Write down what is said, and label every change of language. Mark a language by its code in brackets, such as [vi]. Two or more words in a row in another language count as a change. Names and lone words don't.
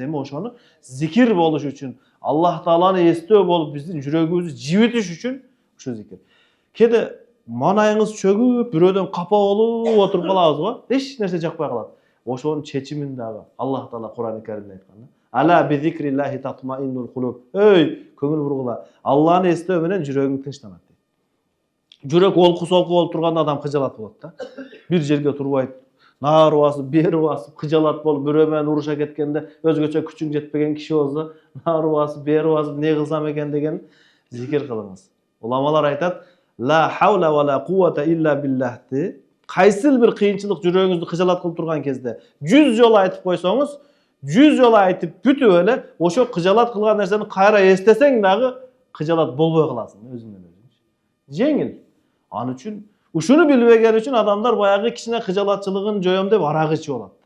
[ky] Эми ошону зикир болуш үчүн, Аллах Тааланы эстөө болуп биздин жүрөгүбүздү жибитиш үчүн ушу зикир. Кээде манайыңыз чөгүп, бирөөдөн капа болуп отуруп калабыз го, эч нерсе жакпай калат. Ошонун чечимин дагы Аллах Таала Кур'ан-ы Каримде айткан. [ar] ألا بذكر الله تطمئن القلوب. [ky] Эй, көңүл бургула. Алланы эстөө менен жүрөгүң тынчтанат. Жүрөк олку-солку болуп турганда адам кыжалат болот да. Бир жерге турбайт. Нары басып, бери басып, кыжалат болуп, бирөө менен уруша кеткенде, өзгөчө күчүң жетпеген киши болсо, нары басып, бери басып, не кылсам экен деген зикир кылыңыз. Уламалар айтат: [ar] "لا حول ولا قوة إلا بالله". [ky] Кайсыл бир кыйынчылык жүрөгүңүздү кыжалат кылып турган кезде 100 жолу айтып койсоңуз, 100 жолу айтып бүтүп эле ошо кыжалат кылган нерсени кайра эстесең дагы кыжалат болбой каласың өзүңдөн өзүң. Жеңил. Аны үчүн ушуну билбеген үчүн адамдар баягы кичине кыжалатчылыгын жоём деп арак ичип алат да.